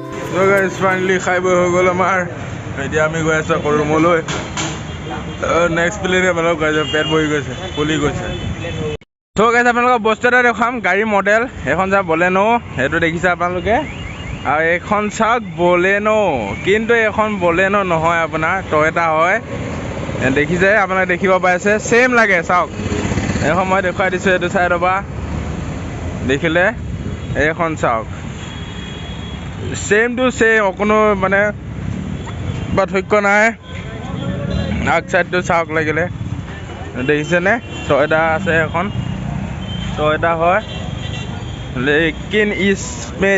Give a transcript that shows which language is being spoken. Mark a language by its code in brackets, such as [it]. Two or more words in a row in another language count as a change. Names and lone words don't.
[en] So guys, finally [as] খাই বৈ হৈ গ'ল আমাৰ এতিয়া আমি গৈ আছোঁ আকৌ ৰুমলৈ [en] next plan [as] আপোনালোক পেট বহি গৈছে ফুলি গৈছে [en] so guys [as] আপোনালোকক বস্তু এটা দেখাম গাড়ী মডেল এখন চাওক বলেনো সেইটো দেখিছে আপোনালোকে আৰু এইখন চাওক বলেনো কিন্তু এইখন বলেনো নহয় আপোনাৰ টয়টা হয় দেখিছে আপোনালোকে দেখিব পাইছে ছেম লাগে চাওক এইখন মই দেখুৱাই দিছোঁ এইটো চাইডৰ পৰা দেখিলে এইখন চাওক [en] same to same [as] অকণো মানে পাৰ্থক্য নাই আগ চাইডটো চাওক লাগিলে দেখিছেনে টয়টা আছে এখন [hi] टोयोटा है लेकिन इसमें